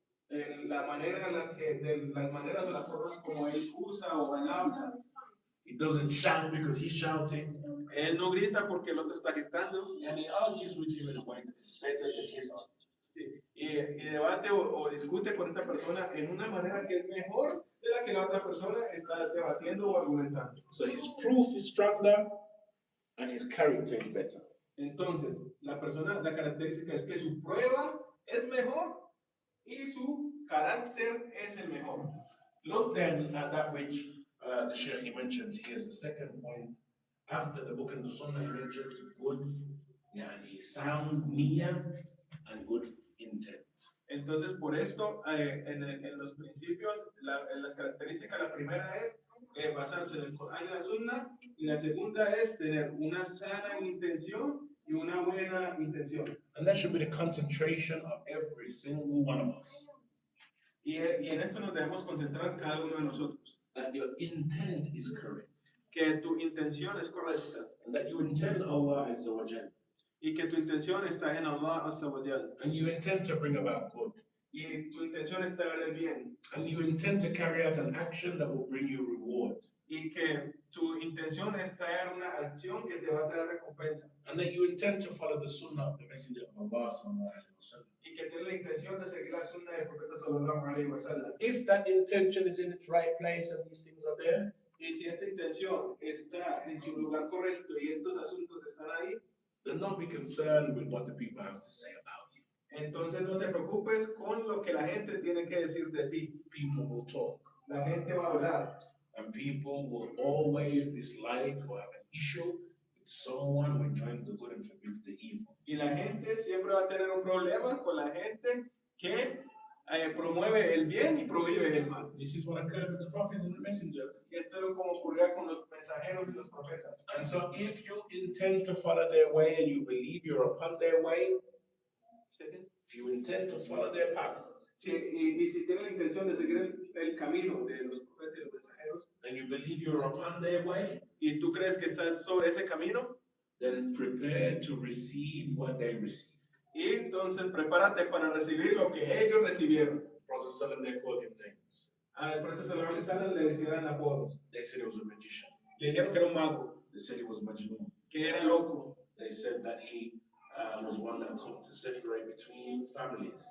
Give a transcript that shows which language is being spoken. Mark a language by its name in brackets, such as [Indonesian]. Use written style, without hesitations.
[Spanish] las maneras o las formas como él usa o él habla. [English] He doesn't shout because he's shouting. [Spanish] Él no grita porque el otro está gritando. [English] And he argues with him in a way that is better than his argument. [Spanish] Y debate o discute con esa persona en una manera que es mejor de la que la otra persona está debatiendo o argumentando. [English] So his proof is stronger and his character is better. [Spanish] Entonces, la característica es que su prueba es mejor y su carácter es el mejor. [English] Look then at that which the Sheikh he mentions. Here's the second point. After the book and the Sunnah, he mentioned good, sound niyyah and good intent. [Spanish] Entonces, por esto, en los principios, en las características, la primera es basarse en el Corán y la Sunna, y la segunda es tener una sana intención y una buena intención. [English] And that should be the concentration of every single one of us. [Spanish] Y en eso nos debemos concentrar cada uno de nosotros. [English] That your intent is correct. [Spanish] Que tu intención es correcta. [English] And that you intend Allah Azza wa Jal. [Spanish] Y que tu intención está en Allah Azza wa Jal. [English] And you intend to bring about good. [Spanish] Y tu intención es traer el bien. [English] And you intend to carry out an action that will bring you reward. [Spanish] Y que tu intención es traer una acción que te va a traer recompensa. [English] And that you intend to follow the sunnah of the Messenger of Allah sallallahu alaihi wasallam. [Spanish] y que tiene la intención de seguir la sunna del profeta sallallahu alaihi wasallam. [English] If that intention is in its right place and these things are there, [Spanish] Y si esta intención está en su lugar correcto y estos asuntos están ahí, [English] then don't be concerned with what the people have to say about you. [Spanish] entonces no te preocupes con lo que la gente tiene que decir de ti. [English] People will talk, [Spanish] La gente va a hablar [English] and people will always dislike or have an issue with someone who joins the good and forbids the evil. [Spanish] y la gente siempre va a tener un problema con la gente que promueve el bien y prohíbe el mal. [English] This is what occurred with the prophets and the messengers. [Spanish] Y esto es como ocurría con los mensajeros y los profetas. [English] And so if you intend to follow their way and you believe you're upon their way, if you intend to follow their path, [Spanish] Sí, y si tienen la intención de seguir el camino de los profetas y los mensajeros, [English] and you believe you're upon their way, [Spanish] y tú crees que estás sobre ese camino, [English] then prepare to receive what they received. [Spanish] y entonces prepárate para recibir lo que ellos recibieron. [English] Prophet Sallallahu they called him names. [Spanish] Al profeta sallallahu alaihi wasallam le decían apodos. [English] They said he was a magician. [Spanish] Le dijeron que era un mago, [English] They said he was Majnun. [Spanish] que era loco, [English] They said that he was one that come to separate between families,